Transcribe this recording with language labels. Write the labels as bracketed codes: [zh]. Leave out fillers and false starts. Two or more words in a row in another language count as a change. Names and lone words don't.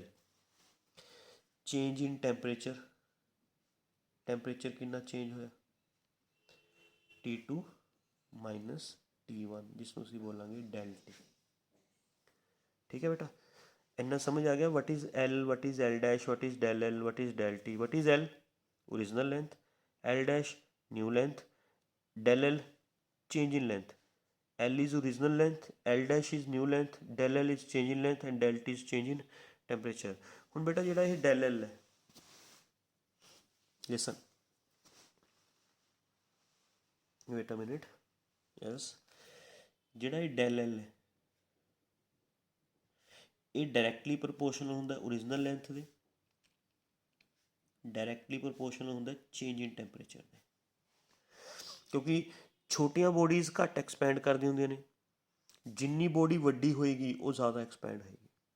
[en] change in temperature, [pa] ਟੈਂਪਰੇਚਰ ਕਿੰਨਾ ਚੇਂਜ ਹੋਇਆ, T2 ਮਾਈਨਸ T1, ਜਿਸ ਨੂੰ ਅਸੀਂ ਬੋਲਾਂਗੇ [en] del T. [pa] ਠੀਕ ਹੈ ਬੇਟਾ, ਇੰਨਾ ਸਮਝ ਆ ਗਿਆ। [en] what is L, what is L dash, what is del L, what is del T. what is L, original length, L dash new length, del L change in length। L is original length, L dash is new length, del L is change in length and del T is change in temperature। [pa] ਹੁਣ ਬੇਟਾ ਜਿਹੜਾ ਇਹ [en] del L [pa] ਹੈ, [en] listen, wait a minute, yes, [pa] ਜਿਹੜਾ ਇਹ [en] del L [pa] ਹੈ ਇਹ [en] directly proportional [pa] ਹੁੰਦਾ [en] original length [pa] ਦੇ, [en] directly proportional [pa] ਹੁੰਦਾ [en] change in temperature [pa] ਦੇ, ਕਿਉਂਕਿ ਛੋਟੀਆਂ ਬੋਡੀਜ਼ ਘੱਟ ਐਕਸਪੈਂਡ ਕਰਦੀਆਂ ਹੁੰਦੀਆਂ ਨੇ, ਜਿੰਨੀ ਬੋਡੀ ਵੱਡੀ ਹੋਏਗੀ ਉਹ ਜ਼ਿਆਦਾ ਐਕਸਪੈਂਡ ਹੋਏਗੀ।